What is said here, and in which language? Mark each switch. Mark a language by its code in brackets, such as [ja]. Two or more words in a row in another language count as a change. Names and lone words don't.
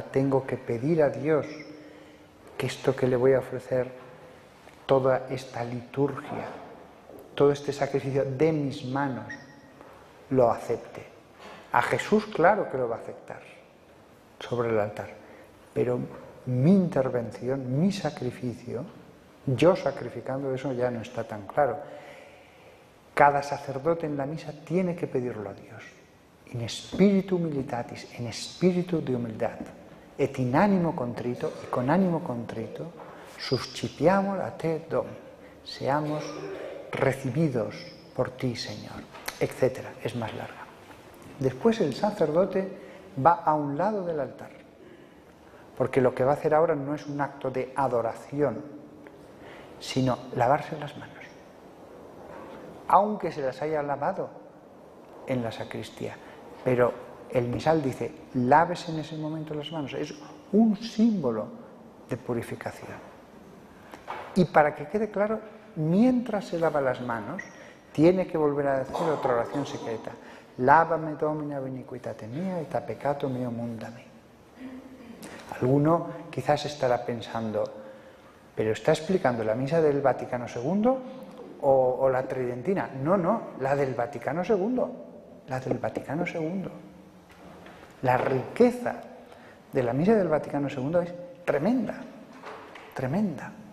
[es] Tengo que pedir a Dios que esto que le voy a ofrecer, toda esta liturgia, todo este sacrificio de mis manos, lo acepte. A Jesús, claro que lo va a aceptar sobre el altar. Pero mi intervención, mi sacrificio, yo sacrificando eso ya no está tan claro. Cada sacerdote en la misa tiene que pedirlo a Dios. [la] In spiritu militatis, [es] en espíritu de humildad, [la] et in animo contrito, [es] y con ánimo contrito, [la] suscipiamur a te Domine, [es] seamos recibidos por ti, Señor, etc. Es más larga. Después el sacerdote va a un lado del altar, porque lo que va a hacer ahora no es un acto de adoración, sino lavarse las manos, aunque se las haya lavado en la sacristía. Pero el misal dice, lávese en ese momento las manos. Es un símbolo de purificación. Y para que quede claro, mientras se lava las manos, tiene que volver a decir otra oración secreta. Lávame, [la] Domine, ab iniquitate mia, et a peccato mio mundami. [es] Alguno quizás estará pensando, ¿pero está explicando la misa del Vaticano II o la tridentina? No, la del Vaticano II. La del Vaticano II. La riqueza de la misa del Vaticano II es tremenda, tremenda.